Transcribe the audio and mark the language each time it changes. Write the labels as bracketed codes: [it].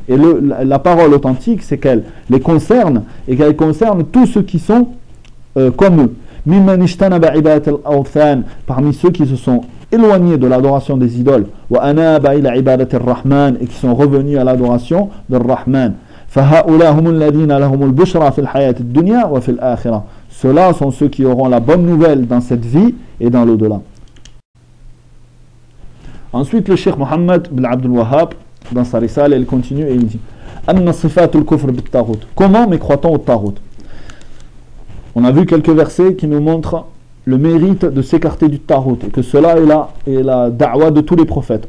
[fr] Et la parole authentique, c'est qu'elle les concerne et qu'elle concerne tous ceux qui sont comme eux. [ar] ممن اجتنب عبادة الأوثان [fr] parmi ceux qui se sont éloignés de l'adoration des idoles. [ar] وأناب إلى عبادة الرحمن [fr] et qui sont revenus à l'adoration de الرحمن. [ar] فهؤلاء هم الذين لهم البشرى في الحياة الدنيا وفي الآخرة. [fr] Ceux-là sont ceux qui auront la bonne nouvelle dans cette vie et dans l'au-delà. Ensuite, le Cheikh Mohammed ibn Abdul Wahhab, dans sa risale, il continue et il dit « [ar] Anna sifatul kufr bit taghut [fr] » Comment mécroit-on au taghut ? On a vu quelques versets qui nous montrent le mérite de s'écarter du taghut et que cela est la da'wa de tous les prophètes.